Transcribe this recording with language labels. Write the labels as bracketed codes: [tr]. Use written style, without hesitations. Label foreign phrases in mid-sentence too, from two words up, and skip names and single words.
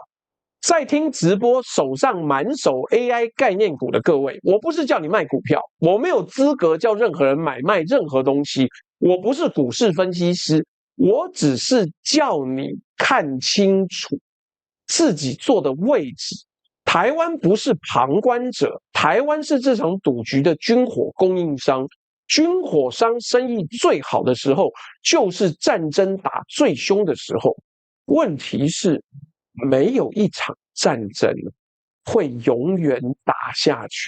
[zh] 在聽直播手上滿手 AI 概念股的各位，我不是叫你賣股票，我沒有資格叫任何人買賣任何東西，我不是股市分析師，我只是叫你看清楚自己坐的位置。台灣不是旁觀者，台灣是這場賭局的軍火供應商。軍火商生意最好的時候，就是戰爭打最兇的時候。問題是，沒有一場戰爭會永遠打下去。